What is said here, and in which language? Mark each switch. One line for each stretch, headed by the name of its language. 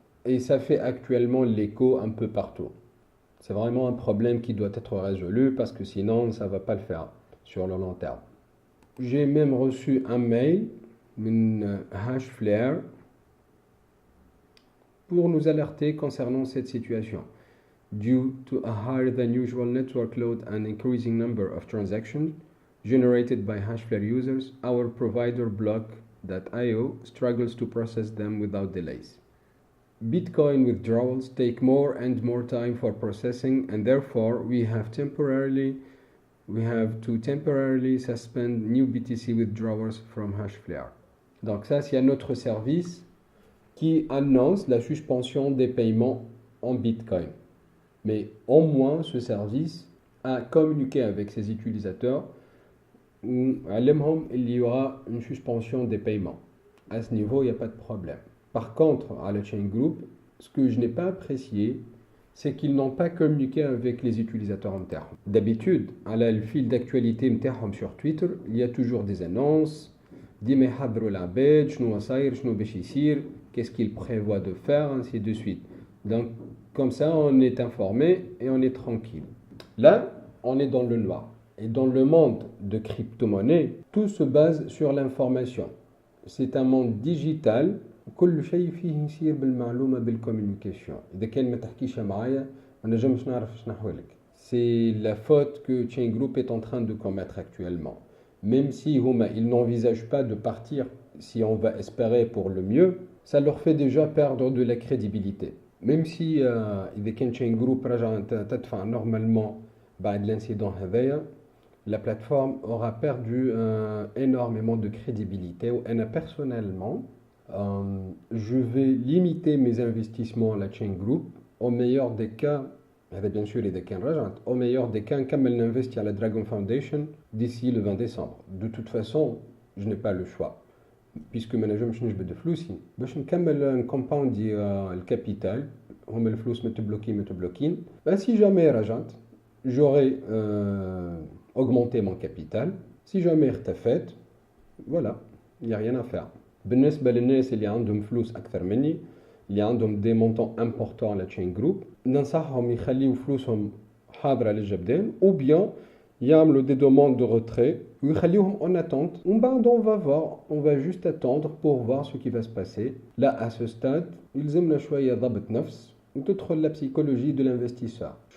French: Et ça fait actuellement l'écho un peu partout. C'est vraiment un problème qui doit être résolu parce que sinon, ça ne va pas le faire sur le long terme. J'ai même reçu un mail d'une Hashflare pour nous alerter concernant cette situation.
English: Due to a higher than usual network load and increasing number of transactions generated by Hashflare users, our provider Block.io struggles to process them without delays. Bitcoin withdrawals take more and more time for processing, and therefore we have to temporarily suspend new BTC withdrawals from Hashflare.
French: Donc ça, c'est un autre service qui annonce la suspension des paiements en Bitcoin. Mais au moins ce service a communiqué avec ses utilisateurs où il y aura une suspension des paiements. À ce niveau, il n'y a pas de problème. Par contre, à la Chain Group, ce que je n'ai pas apprécié, c'est qu'ils n'ont pas communiqué avec les utilisateurs internes. D'habitude, à la fil d'actualité sur Twitter, il y a toujours des annonces,
Arabic: ديما يحضروا العباد شنو صاير شنو باش يصير
French: qu'est-ce qu'il prévoit de faire ainsi de suite. Donc comme ça on est informé et on est tranquille. Là on est dans le noir et dans le monde de crypto-monnaie tout se base sur l'information. C'est un monde digital
Arabic: كل شيء فيه يصير بالمعلومة بالcommunication. إذا كان ما تحكيش معايا ما نجمش نعرف شنو نحولك.
French: C'est la faute que Chain Group est en train de commettre actuellement. Même si ils n'envisagent pas de partir, si on va espérer pour le mieux, ça leur fait déjà perdre de la crédibilité. Même si
Arabic: إذا كان Chain Group راجع تدفع
French: normalement بعد l'incident هذايا, la plateforme aura perdu énormément de crédibilité. Et personnellement, je vais limiter mes investissements à la Chain Group. Au meilleur des cas, bien sûr, au meilleur des cas, comme elle investit à la Dragon Foundation d'ici le 20 décembre. De toute façon, je n'ai pas le choix. Puisque je n'ai pas de flou, si je نكمل un compound le capital,
Arabic: هم الفلوس متبلوكين.
French: Si jamais رجعت, j'aurai augmenté mon capital. Si jamais ارتفعت, voilà, il n'y a rien à faire.
Arabic: بالنسبة للناس اللي عندهم فلوس أكثر مني اللي عندهم دي مونطون امبورطون على تشين جروب ننصحهم يخليو فلوسهم حاضرة للجبدان ou bien يعملوا
French: des demandes de retrait
Arabic: ويخليوهم
French: en attente. On va voir, on va juste attendre pour voir ce qui va se passer. Là, à ce stade,
Arabic: يلزمنا شوية ضبط نفس وتدخل
French: la psychologie de l'investisseur.